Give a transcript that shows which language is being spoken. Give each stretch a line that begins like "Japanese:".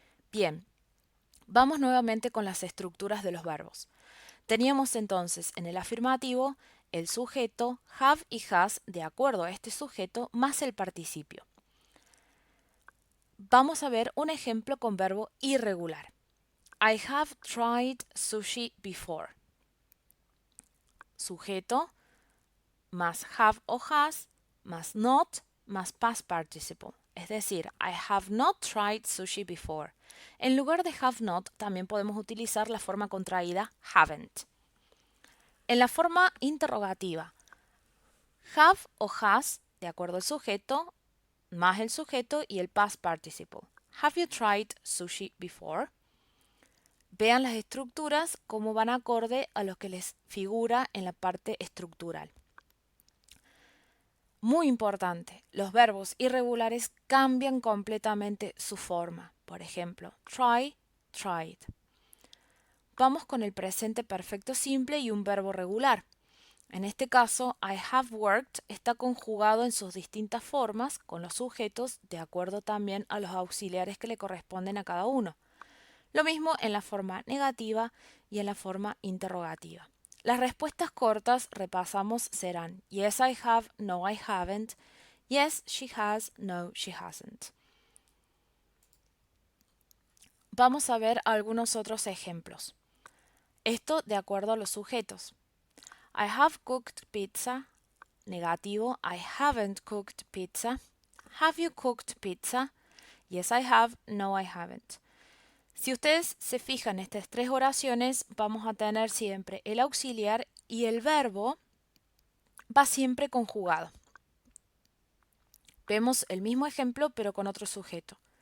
Spanish: Bien, vamos nuevamente con las estructuras de los verbos. Teníamos entonces en el afirmativo el sujeto, have y has de acuerdo a este sujeto más el participio. Vamos a ver un ejemplo con verbo irregular.
English: I have tried sushi before.
Spanish: Sujeto más have o has más not más past participle. Es decir,
English: I have not tried sushi before.
Spanish: En lugar de have not, también podemos utilizar la forma contraída haven't. En la forma interrogativa, have o has, de acuerdo al sujeto, más el sujeto y el past participle.
English: Have you tried sushi before?
Spanish: Vean las estructuras como van acorde a lo que les figura en la parte estructural. Muy importante, los verbos irregulares cambian completamente su forma. Por ejemplo, try, tried. Vamos con el presente perfecto simple y un verbo regular. En este caso,
English: I have worked
Spanish: está conjugado en sus distintas formas con los sujetos de acuerdo también a los auxiliares que le corresponden a cada uno. Lo mismo en la forma negativa y en la forma interrogativa. Las respuestas cortas, repasamos, serán
English: yes I have, no I haven't, yes she has, no she hasn't.
Spanish: Vamos a ver algunos otros ejemplos. Esto de acuerdo a los sujetos.
English: I have cooked pizza. Negativo, I haven't cooked pizza. Have you cooked pizza? Yes I have, no I haven't.
Spanish: Si ustedes se fijan en estas tres oraciones, vamos a tener siempre el auxiliar y el verbo va siempre conjugado. Vemos el mismo ejemplo pero con otro sujeto.